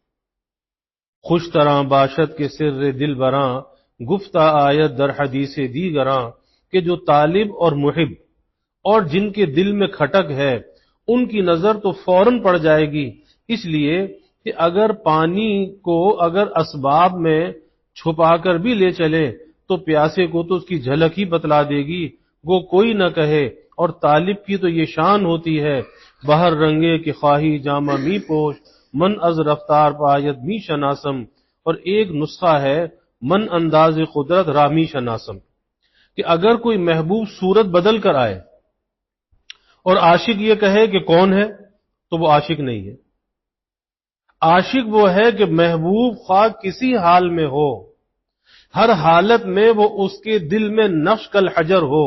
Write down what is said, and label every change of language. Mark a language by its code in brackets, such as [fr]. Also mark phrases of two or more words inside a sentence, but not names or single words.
[fa] خوش طرح باشد کے سر دل براں، گفتہ آیت در حدیث دیگراں، [ur] کہ جو طالب اور محب اور جن کے دل میں کھٹک ہے ان کی نظر تو فوراً پڑ جائے گی، اس لیے کہ اگر پانی کو اگر اسباب میں چھپا کر بھی لے چلے تو پیاسے کو تو اس کی جھلک ہی بتلا دے گی، وہ کوئی نہ کہے۔ اور طالب کی تو یہ شان ہوتی ہے، [fa] بہر رنگے کہ خواہی جامہ می پوش، من از رفتار پایت می شناسم، [ur] اور ایک نسخہ ہے [fa] من انداز قدرت رامی شناسم، [ur] کہ اگر کوئی محبوب صورت بدل کر آئے اور عاشق یہ کہے کہ کون ہے تو وہ عاشق نہیں ہے۔ عاشق وہ ہے کہ محبوب خواہ کسی حال میں ہو، ہر حالت میں وہ اس کے دل میں نقش کالحجر ہو۔